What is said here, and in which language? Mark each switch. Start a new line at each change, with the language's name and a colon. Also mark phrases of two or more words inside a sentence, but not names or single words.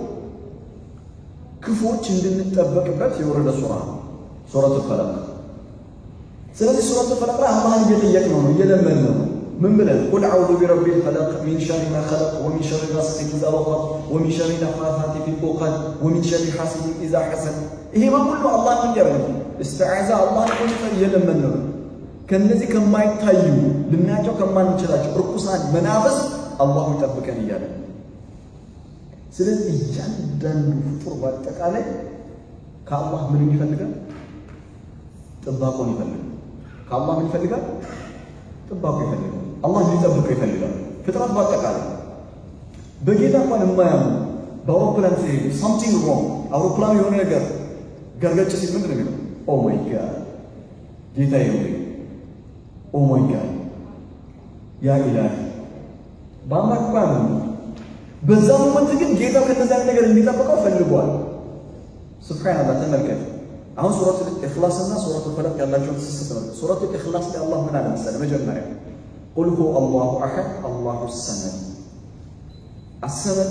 Amharic: ክፉዎች እንድንጠበቅበት የወረደ ሱራ ሱረቱ ፈለቅ ስለዚህ ሱረቱ ፈለቅ ላይ አላህን እየጠየቅነው ነው እየለመንነው ነው ምን ብለን
Arabic: قل أعوذ برب الفلق من شر ما خلق ومن شر غاسق إذا وقب ومن شر النفاثات في العقد ومن شر حاسد إذا حسد
Amharic: ይሄ ሁሉ አላህ እንዲያረግ
Arabic: استعاذ الله
Amharic: እየለመንነው ከነዚህ ከማይታዩ ልናቸው ከማንችላቸው ርኩሳን መናፍስ አላህ ይጠብቀን ይያለ ስለዚህ እያንዳንዱ ፍጡር በአጠቃላይ ከአላህ ምን ይፈልጋል ጥባቆን ይፈልጋል ከአላህ ምን ይፈልጋል ጥባቆ ይፈልጋል አላህ ሊጠብቀው ይፈልጋል ፍጥረት በአጠቃላይ በጌታ እንኳን የማያምኑ በአውሮፕላን ሲሄዱ
English: something wrong
Amharic: አውሮፕላን የሆነ ነገር ገርገጭ ሲል ምንድን ነው የሚለው
English: oh my god
Amharic: ጌታዬ ሆይ
English: oh my god
Arabic: يا إلهي
Amharic: ባማቋን በዛ ሞመንት ግን ጌታ ከነዛ ነገር እንዲጠብቀው ፈልጓል
Arabic: سبحان الله
Amharic: ተመልከት አሁን ሱረቱ ኢኽላስ እና ሱረቱ ፈለቅ ያላቸው ተስስት ነው ሱረቱ ኢኽላስ ላይ አላህ ምን አለ መሰለህ መጀመሪያ
Arabic: قل هو الله أحد الله صمد الصمد